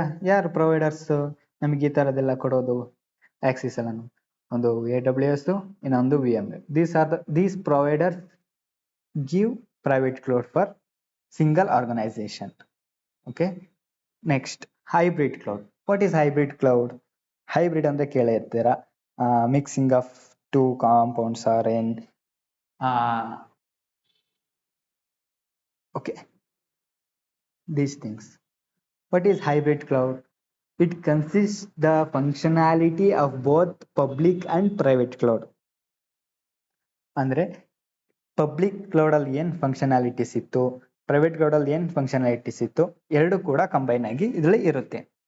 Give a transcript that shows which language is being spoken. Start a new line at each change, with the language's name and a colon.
Kannada: ಯಾರು ಪ್ರೊವೈಡರ್ಸ್ ನಮಗೆ ಈ ತರದೆಲ್ಲ ಕೊಡೋದು ಆಕ್ಸೆಸ್ ಎಲ್ಲ? ಒಂದು AWS, ಇನ್ನೊಂದು VMware.
English: These providers give private cloud for single organization. Okay, next, hybrid cloud. What is hybrid cloud? Hybrid
Kannada: ಅಂದ್ರೆ ಕೇಳೇ ಇರ್ತೀರಾ,
English: Mixing of two compounds are in okay, these things. What is hybrid cloud? It consists the functionality of both public and private cloud.
Kannada: ಅಂದ್ರೆ public cloud ಅಲ್ಲಿ ಏನ್ functionalities ಇತ್ತು, private cloud ಅಲ್ಲಿ ಏನ್ functionalities ಇತ್ತು, ಎರಡು ಕೂಡ ಕಂಬೈನ್ ಆಗಿ ಇದ್ರಲ್ಲಿ ಇರುತ್ತೆ.